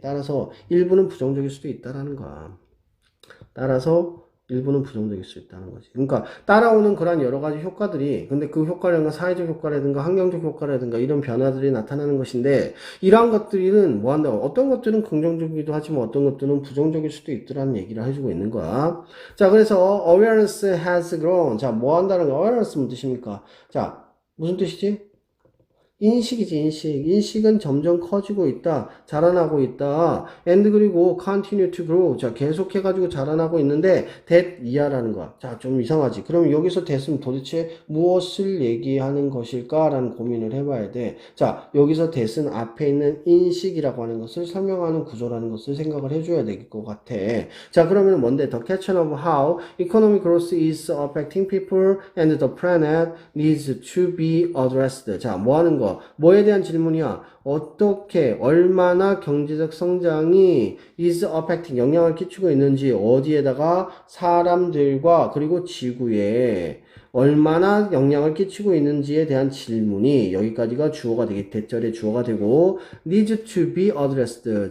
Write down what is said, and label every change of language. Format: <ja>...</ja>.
<ko>따라서 일부는 부정적일 수도 있다라는 거야. 따라서 일부는 부정적일 수 있다는 거지. 그러니까 따라오는 그런 여러 가지 효과들이 근데 그 효과라든가 사회적 효과라든가 환경적 효과라든가 이런 변화들이 나타나는 것인데 이러한 것들은 뭐 한다? 어떤 것들은 긍정적이기도 하지만 어떤 것들은 부정적일 수도 있더라는 얘기를 해주고 있는 거야. 자, 그래서</ko> <en>awareness has grown.</en> <ko>자, 뭐 한다는 거? awareness 무슨 뜻입니까? 자, 무슨 뜻이지? 인식이지, 인식. 인식은 점점 커지고 있다. 자라나고 있다.</ko> <en>and</en> <ko>그리고</ko> <en>continue to grow.</en> <ko>자, 계속해가지고 자라나고 있는데 that 이하라는 거야. 자, 좀 이상하지. 그럼 여기서 that은 도대체 무엇을 얘기하는 것일까라는 고민을 해봐야 돼. 자, 여기서 that은 앞에 있는 인식이라고 하는 것을 설명하는 구조라는 것을 생각을 해줘야 될 것 같아. 자, 그러면 뭔데?</ko> <en>The question of how economic growth is affecting people and the planet needs to be addressed.</en> <ko>자, 뭐 하는 거? 뭐에 대한 질문이야? 어떻게, 얼마나 경제적 성장이</ko> <en>is affecting,</en> <ko>영향을 끼치고 있는지, 어디에다가 사람들과 그리고 지구에 얼마나 영향을 끼치고 있는지에 대한 질문이 여기까지가 주어가 되게 대절의 주어가 되고</ko> <en>needs to be addressed.</en>